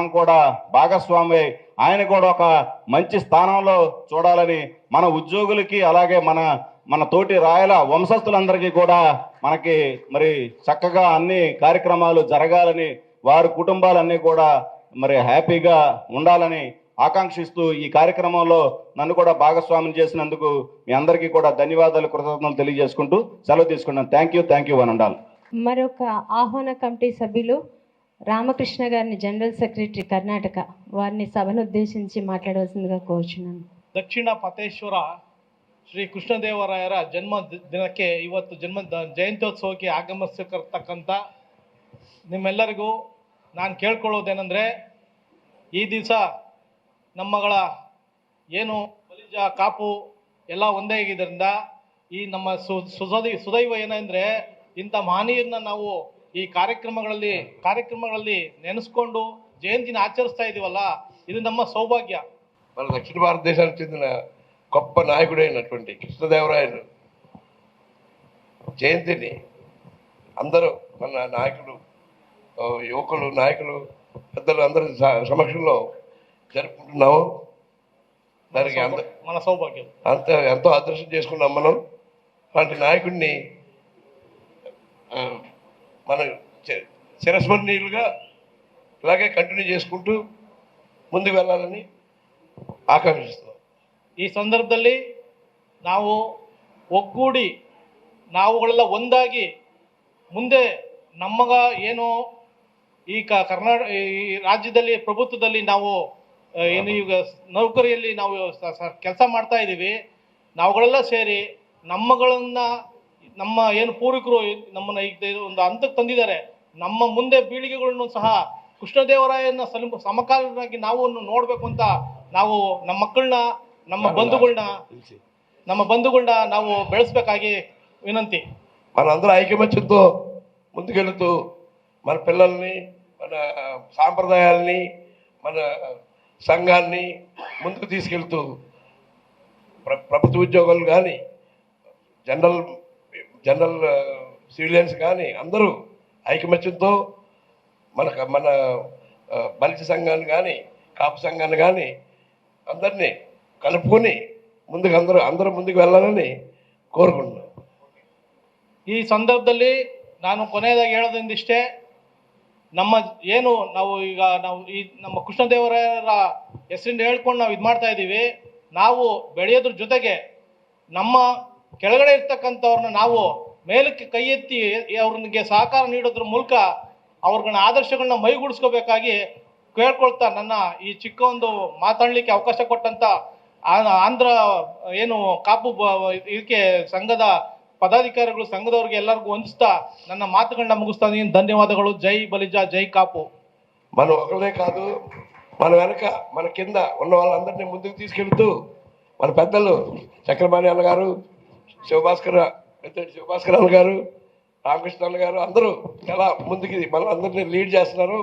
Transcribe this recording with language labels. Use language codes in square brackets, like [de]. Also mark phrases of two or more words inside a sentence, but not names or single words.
[te] కూడా భాగస్వామి, ఆయన కూడా ఒక మంచి స్థానంలో చూడాలని మన ఉద్యోగులకి అలాగే మన తోటి రాయల వంశస్థులందరికీ కూడా మనకి మరి చక్కగా అన్ని కార్యక్రమాలు జరగాలని, వారి కుటుంబాలన్నీ కూడా మరి హ్యాపీగా ఉండాలని ఆకాంక్షిస్తూ ఈ కార్యక్రమంలో నన్ను కూడా భాగస్వామ్యం చేసినందుకు మీ అందరికీ కూడా ధన్యవాదాలు, కృతజ్ఞతలు తెలియజేసుకుంటూ సెలవు తీసుకున్నాను. [en] thank you one and all. [te] మరొక ఆహ్వాన కమిటీ సభ్యులు రామకృష్ణ గారిని, [en] general secretary [te] కర్ణాటక, వారిని సభను ఉద్దేశించి మాట్లాడవలసిందిగా కోరుచున్నాను. [kn] ದಕ್ಷಿಣ ಪತೇಶ್ವರ ಶ್ರೀ ಕೃಷ್ಣದೇವರಾಯರ ಜನ್ಮ ದಿನಕ್ಕೆ ಇವತ್ತು ಜಯಂತ್ಯೋತ್ಸವಕ್ಕೆ ಆಗಮಿಸಿರ್ತಕ್ಕಂಥ ನಿಮ್ಮೆಲ್ಲರಿಗೂ ನಾನು ಕೇಳ್ಕೊಳ್ಳೋದೇನೆಂದರೆ, ಈ ದಿವಸ ನಮ್ಮಗಳ ಏನು ಬಲಿಜ ಕಾಪು ಎಲ್ಲ ಒಂದೇ ಆಗಿದ್ದರಿಂದ ಈ ನಮ್ಮ ಸುದೈವ ಏನಂದರೆ ಇಂಥ ಮಹನೀಯರನ್ನ ನಾವು ಈ ಕಾರ್ಯಕ್ರಮಗಳಲ್ಲಿ ನೆನೆಸ್ಕೊಂಡು ಜಯಂತಿನ ಆಚರಿಸ್ತಾ ಇದ್ದೀವಲ್ಲ, ಇದು ನಮ್ಮ సౌభాగ్య. [te] మన దక్షిణ భారతదేశానికి చెందిన గొప్ప నాయకుడైనటువంటి కృష్ణదేవరాయలు జయంతిని అందరూ మన నాయకులు, యువకులు, నాయకులు, పెద్దలు అందరి సమక్షంలో జరుపుకుంటున్నాము. దానికి మన సౌభాగ్యం ఎంతో అదృష్టం చేసుకున్నాం మనం. అలాంటి నాయకుడిని మన చిరస్మరణీయులుగా ఇలాగే కంటిన్యూ చేసుకుంటూ ముందుకు వెళ్ళాలని ಆಕಾಂಕ್ಷಿಸ್ತೇವೆ. [kn] ಈ ಸಂದರ್ಭದಲ್ಲಿ ನಾವು ಒಗ್ಗೂಡಿ ನಾವುಗಳೆಲ್ಲ ಒಂದಾಗಿ ಮುಂದೆ ನಮ್ಮಗ ಏನು ಈ ಈ ರಾಜ್ಯದಲ್ಲಿ ಪ್ರಭುತ್ವದಲ್ಲಿ ನಾವು ಏನು ಈಗ ನೌಕರಿಯಲ್ಲಿ ನಾವು ಕೆಲಸ ಮಾಡ್ತಾ ಇದ್ದೀವಿ, ನಾವುಗಳೆಲ್ಲ ಸೇರಿ ನಮ್ಮ ಏನು ಪೂರ್ವಿಕರು ನಮ್ಮನ್ನ ಈಗ ಒಂದು ಹಂತಕ್ಕೆ ತಂದಿದ್ದಾರೆ. ನಮ್ಮ ಮುಂದೆ ಪೀಳಿಗೆಗಳನ್ನು ಸಹ ಕೃಷ್ಣದೇವರಾಯನ ಸಮಕಾಲೀನಾಗಿ ನಾವು ನೋಡಬೇಕು ಅಂತ ನಾವು ನಮ್ಮ ಮಕ್ಕಳನ್ನ, ನಮ್ಮ ಬಂಧುಗಳನ್ನ ನಾವು ಬೆಳೆಸಬೇಕಾಗಿ వినంతి. [te] మనందరూ ఐకమత్యంతో ముందుకెళ్తూ మన పిల్లల్ని, మన సాంప్రదాయాల్ని, మన సంఘాన్ని ముందుకు తీసుకెళ్తూ ప్రభుత్వ ఉద్యోగులు కానీ, [en] general civilians [te] కానీ అందరూ ఐకమత్యంతో మన బలిజ సంఘాన్ని కానీ, కాపు సంఘాన్ని కానీ అందరినీ కలుపుకొని అందరూ ముందుకు వెళ్ళాలని కోరుకుంటున్నాను. [kn] ಈ ಸಂದರ್ಭದಲ್ಲಿ ನಾನು ಕೊನೆಯದಾಗಿ ಹೇಳೋದಿಂದಿಷ್ಟೇ, ನಾವು ಈ ನಮ್ಮ ಕೃಷ್ಣದೇವರಾಯರ ಹೆಸರಿಂದ ಹೇಳ್ಕೊಂಡು ನಾವು ಇದು ಮಾಡ್ತಾ ಇದ್ದೀವಿ. ನಾವು ಬೆಳೆಯೋದ್ರ ಜೊತೆಗೆ ನಮ್ಮ ಕೆಳಗಡೆ ಇರ್ತಕ್ಕಂಥವ್ರನ್ನ ನಾವು ಮೇಲಕ್ಕೆ ಕೈ ಎತ್ತಿ ಅವ್ರಿಗೆ ಸಹಕಾರ ನೀಡೋದ್ರ ಮೂಲಕ ಅವ್ರನ್ನ ಆದರ್ಶಗಳನ್ನ ಮೈಗೂಡಿಸ್ಕೋಬೇಕಾಗಿ ಕೇಳ್ಕೊಳ್ತಾ ನನ್ನ ಈ ಚಿಕ್ಕ ಒಂದು ಮಾತಾಡಲಿಕ್ಕೆ ಅವಕಾಶ ಕೊಟ್ಟಂತ ಆಂಧ್ರ ಏನು ಕಾಪು ಇದಕ್ಕೆ ಸಂಘದ ಪದಾಧಿಕಾರಿಗಳು, ಸಂಘದವ್ರಿಗೆ ಎಲ್ಲರಿಗೂ ವಂದಿಸ್ತಾ ನನ್ನ ಮಾತುಗಳನ್ನ ಮುಗಿಸ್ತಾ ಇದ್ದೀನಿ. ಧನ್ಯವಾದಗಳು. ಜೈ ಬಲಿಜ, ಜೈ ಕಾಪು. [te] మనం ఒకరే కాదు, మన వెనక మన కింద ఉన్న వాళ్ళందరినీ ముందుకు తీసుకెళ్తూ మన పెద్దలు చక్రపాణి అన్న గారు, శివభాస్కర్ అన్న గారు, రామకృష్ణ అన్న గారు అందరూ చాలా ముందుకి మన అందరినీ లీడ్ చేస్తున్నారు.